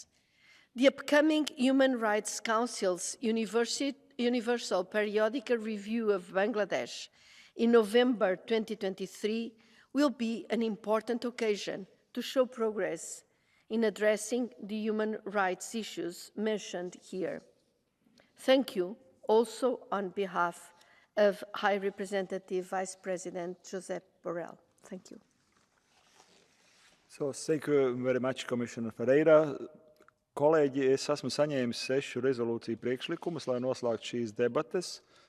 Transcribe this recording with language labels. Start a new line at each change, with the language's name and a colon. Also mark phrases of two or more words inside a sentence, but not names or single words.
English: The upcoming Human Rights Council's Universal Periodic Review of Bangladesh in November 2023 will be an important occasion to show progress in addressing the human rights issues mentioned here. Thank you also on behalf of High Representative Vice President Josep Borrell. Thank you. So, thank you very much, Commissioner Ferreira.
Latvian: Kolēģi, es esmu saņēmis 6 rezolūciju priekšlikumus, lai noslēgtu šīs debates.